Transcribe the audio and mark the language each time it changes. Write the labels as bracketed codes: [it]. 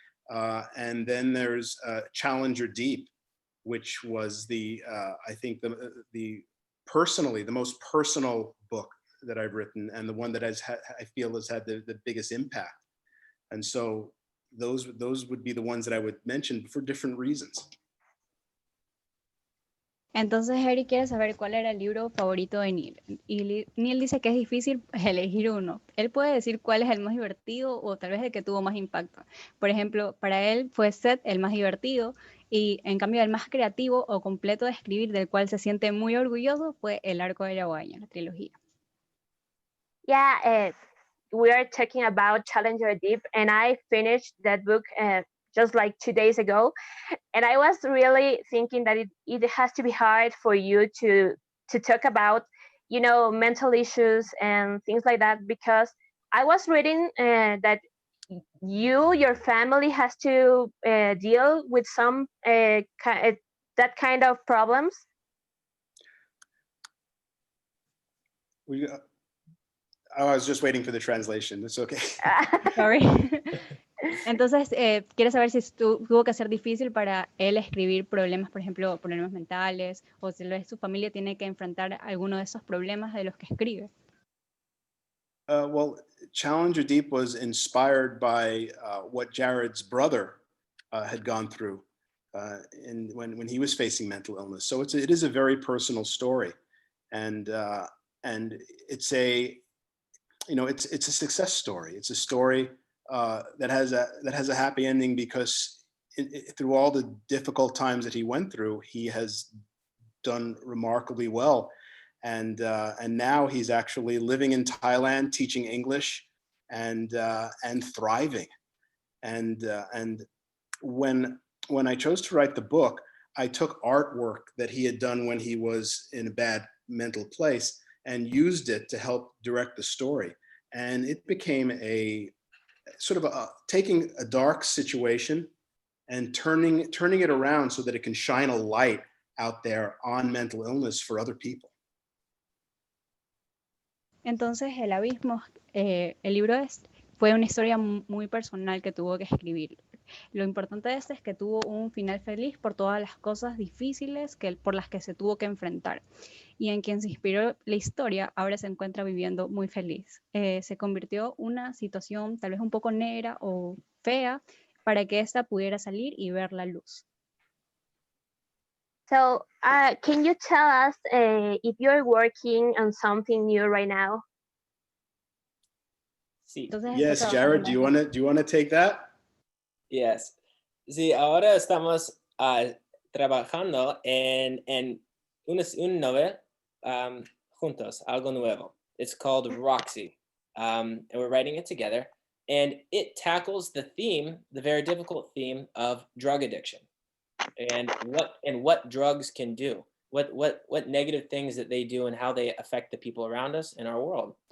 [en] And then there's Challenger Deep, which was I think the most personal book that I've written, and the one that I feel has had the biggest impact. And so those would be the ones that I would mention for different reasons. [es] Entonces Eric quiere saber cuál era el libro favorito de Neil. Y Neil dice que es difícil elegir uno. Él puede decir cuál es el más divertido o tal vez el que tuvo más impacto. Por ejemplo, para él fue Seth el más divertido, y en cambio el más creativo o completo de escribir, del cual se siente muy orgulloso, fue El Arco de la Guadaña, la trilogía. [en] Yeah, we are talking about Challenger Deep, and I finished that book just like 2 days ago, and I was really thinking that it has to be hard for you to talk about, you know, mental issues and things like that, because I was reading that your family has to deal with some that kind of problems. I was just waiting for the translation. It's okay. Sorry. [es] Entonces, quiere saber si tuvo que ser difícil para él escribir problemas, por ejemplo, problemas mentales, o si su familia tiene que enfrentar alguno de esos problemas de los que escribe. [en] Well, Challenger Deep was inspired by what Jared's brother had gone through when he was facing mental illness. So it is a very personal story, and it's a success story. It's a story that has a happy ending, because through all the difficult times that he went through, he has done remarkably well. And now he's actually living in Thailand, teaching English, and thriving. And when I chose to write the book, I took artwork that he had done when he was in a bad mental place and used it to help direct the story. And it became a sort of taking a dark situation and turning it around so that it can shine a light out there on mental illness for other people. [es] Entonces, El Abismo, el libro fue una historia muy personal que tuvo que escribir. Lo importante de este es que tuvo un final feliz por todas las cosas difíciles por las que se tuvo que enfrentar. Y en quien se inspiró la historia ahora se encuentra viviendo muy feliz. Se convirtió una situación tal vez un poco negra o fea para que ésta pudiera salir y ver la luz. [en] So can you tell us if you're working on something new right now? [es] Sí. Entonces, [en] Yes, [es] está [en] Jared, [es] trabajando [en] do you want to take that? Yes. [es] Sí, ahora estamos trabajando en un novel juntos, algo nuevo. [en] It's called Roxy, and we're writing it together. And it tackles the theme, the very difficult theme of drug addiction, and what drugs can do, what negative things that they do, and how they affect the people around us in our world.